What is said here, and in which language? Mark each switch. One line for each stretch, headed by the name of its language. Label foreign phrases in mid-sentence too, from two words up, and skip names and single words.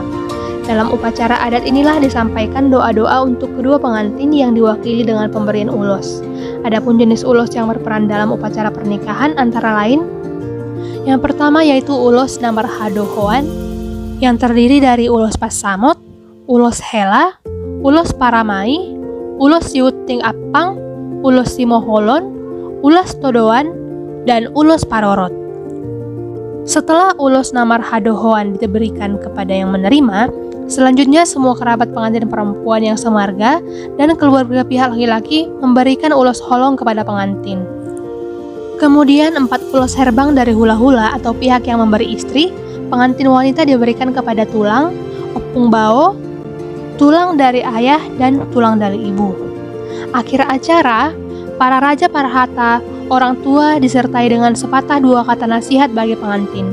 Indonesian: Dalam upacara adat inilah disampaikan doa-doa untuk kedua pengantin yang diwakili dengan pemberian ulos. Adapun jenis ulos yang berperan dalam upacara pernikahan antara lain, yang pertama yaitu ulos Namar Hadohoan, yang terdiri dari ulos Pasamot, ulos Hela, ulos Paramai, ulos Yuting Apang, ulos Simoholon, ulos Todoan, dan ulos Parorot. Setelah ulos Namar Hadohoan diberikan kepada yang menerima, selanjutnya semua kerabat pengantin perempuan yang semarga dan keluarga pihak laki-laki memberikan ulos holong kepada pengantin. Kemudian 4 ulos herbang dari hula-hula atau pihak yang memberi istri, pengantin wanita diberikan kepada tulang, opung bao, tulang dari ayah, dan tulang dari ibu. Akhir acara, para raja Parhata, orang tua disertai dengan sepatah 2 kata nasihat bagi pengantin.